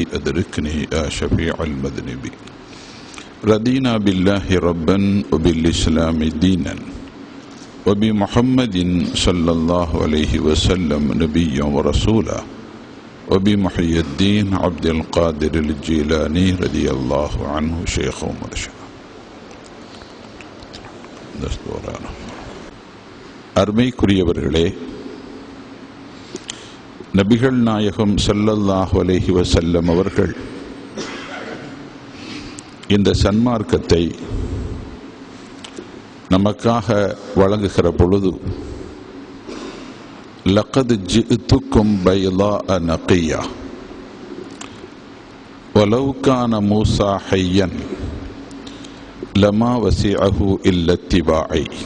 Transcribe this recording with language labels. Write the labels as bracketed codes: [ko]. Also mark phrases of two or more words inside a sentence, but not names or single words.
[ar] أدركني يا شفيع المذنبين رضينا بالله ربا وبالإسلام دينا وبمحمد صلى الله عليه وسلم نبيا ورسولا وبمحي الدين عبد القادر الجيلاني رضي الله عنه شيخ ومرشد அருமைக்குரியவர்களே, [ta] நபிகள் நாயகம் [ar] صلى الله عليه وسلم [ta] அவர்கள் இந்த சன்மார்க்கத்தை நமக்காக வழங்குகிற பொழுது [ar] لقد جئتكم بيضاء نقية ولو كان موسى حيا لما وسعه إلا اتباعي.